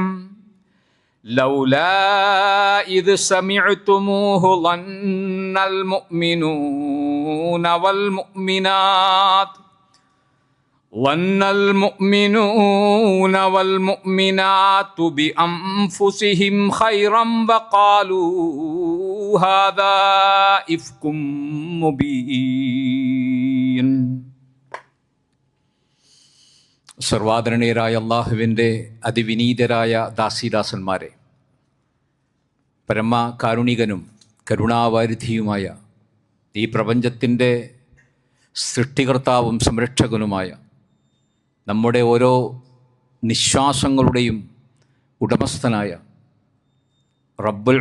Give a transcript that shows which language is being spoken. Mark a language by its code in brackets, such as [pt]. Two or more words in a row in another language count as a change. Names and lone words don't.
[ar] لولا إذ سمعتموه ظن المؤمنون والمؤمنات بأنفسهم خيرا وقالوا هذا إفك مبين. [ml] സർവാദരണീയരായ അള്ളാഹുവിൻ്റെ അതിവിനീതരായ ദാസീദാസന്മാരെ, പരമ കാരുണികനും കരുണാവാരിധിയുമായ ഈ പ്രപഞ്ചത്തിൻ്റെ സൃഷ്ടികർത്താവും സംരക്ഷകനുമായ നമ്മുടെ ഓരോ നിശ്വാസങ്ങളുടെയും ഉടമസ്ഥനായ റബ്ബുൽ